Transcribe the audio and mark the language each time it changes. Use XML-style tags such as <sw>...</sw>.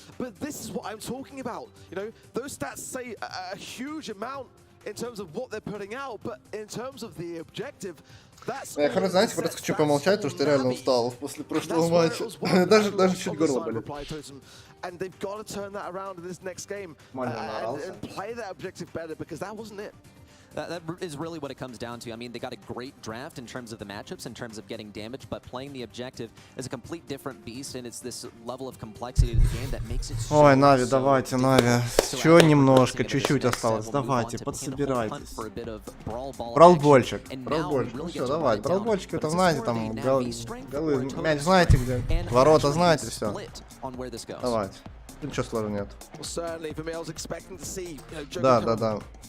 <en>But this is what I'm talking about. You know, those stats say a huge amount in terms of what they're putting out, but in terms of the objective, that's...</en> <ru>Я, знаете, просто хочу помолчать, потому что реально устал после прошлого матча. Даже чуть горло болит.</ru> <en>And they've got to turn that around in this next game and play that objective better, because that wasn't it. That is really what it comes down to. I mean, they got a great draft in terms of the matchups, in terms of getting damage, but playing the objective is a complete different beast, and it's this level of complexity to the game that makes it so...</en> <ru>Ой, Нави, давайте, Нави. Чё немножко, чуть-чуть осталось. Давайте, подсобирайтесь. Бралбольчик. Ну всё, давай. Бралбольчик, это знаете, там, голы, мяч знаете где, ворота знаете, всё. Давайте. Ничего сложного нет. Да.</ru>